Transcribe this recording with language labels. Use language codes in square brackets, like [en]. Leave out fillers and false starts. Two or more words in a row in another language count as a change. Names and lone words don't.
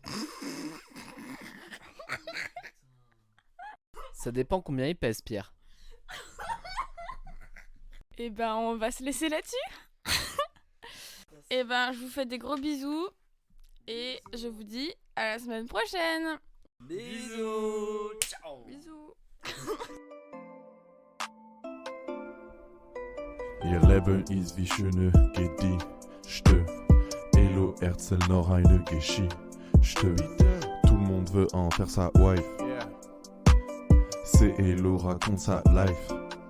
[fr] Ça dépend combien il pèse, Pierre. Et ben on va se laisser là-dessus. Et ben je vous fais des gros bisous. Et je vous dis à la semaine prochaine. Bisous. Ciao. Bisous. [de] Ihr Leben ist wie schöne Gedichte. Elo erzählt noch eine Geschichte. [fr] Tout le monde veut en faire sa wife. C'est Elo raconte sa life.